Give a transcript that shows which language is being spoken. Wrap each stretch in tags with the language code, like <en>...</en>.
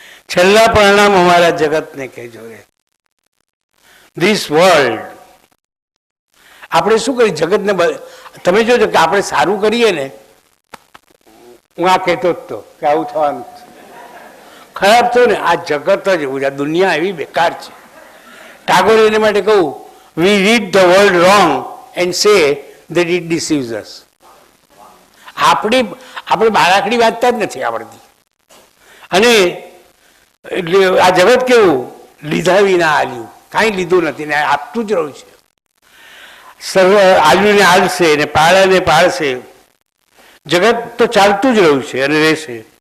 <gu>છેલ્લા પરિણામ અમારા જગતને કહેજો રે.</gu> <en>This world.</en> <gu>આપણે શું કરીએ જગતને? તમે જોજો કે આપણે સારું કરીએ ને, હું આ કહેતો જ તો કે આવું થવાનું, ખરાબ થયું ને આ જગત જ એવું છે, આ દુનિયા એવી બેકાર છે. ટાગોર એને માટે કહું,</gu> <en>we read the world wrong and say that it deceives us.</en> <gu>આપણે બાળકડી વાંચતા જ નથી આવડતી. અને આ જગત કેવું, લીધા વિના આલ્યું, કાંઈ લીધું નથી ને આપતું જ રહ્યું છે. આલ્યું ને આલશે ને પાળા ને પાળશે. જગત તો ચાલતું જ રહ્યું છે અને રહેશે.</gu>